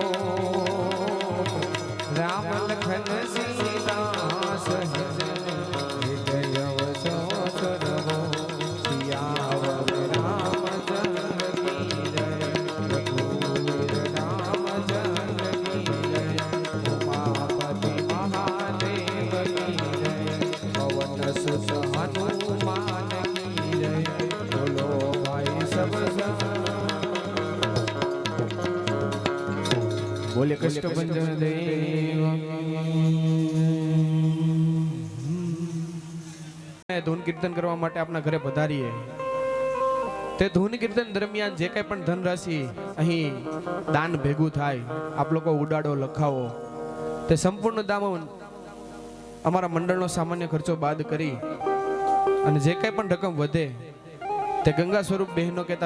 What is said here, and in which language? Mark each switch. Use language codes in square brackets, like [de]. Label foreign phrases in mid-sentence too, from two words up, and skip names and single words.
[hi] राम लखन सीता सहित जय वसो सुरभो सियावर रामचंद्र की जय रघुवीर रामचंद्र की जय उमापति महादेव की जय पवन सुत हनुमान की जय बोलो भाई सब बोले कष्ट भंजन देव [gu] ધૂન કીર્તન કરવા માટે આપના ઘરે પધારીએ તે ધૂન કીર્તન દરમિયાન જે કંઈ પણ ધનરાશિ અહીં દાન ભેગું થાય આપ લોકો ઉડાડો લખાવો તે સંપૂર્ણ દામ અમારા મંડળનો સામાન્ય ખર્ચો બાદ કરી અને જે કંઈ પણ રકમ વધે તે ગંગા સ્વરૂપ બહેનો કહેતા